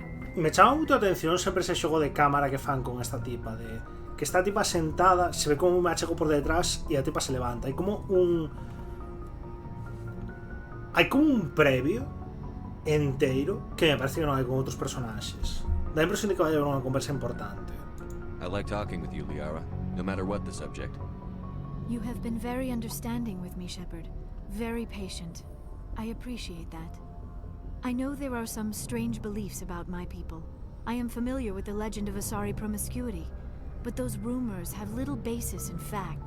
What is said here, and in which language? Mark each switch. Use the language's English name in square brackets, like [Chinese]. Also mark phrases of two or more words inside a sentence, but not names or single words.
[Galician] Me chama moito a atención sempre ese xogo de cámara que fan con esta tipa, de que esta tipa sentada, se ve como un machego por detrás e a tipa se levanta. Hai como un previo enteiro que me parece que non hai con outros personaxes. Dá a impresión de que vai haber unha conversa importante. [English] I like talking with you, Liara, no matter what the subject. You have been very understanding with me, Shepard. Very patient. I appreciate that. I know there are some strange beliefs about my people. I am familiar with the legend of Asari promiscuity, but those rumors have little basis in fact.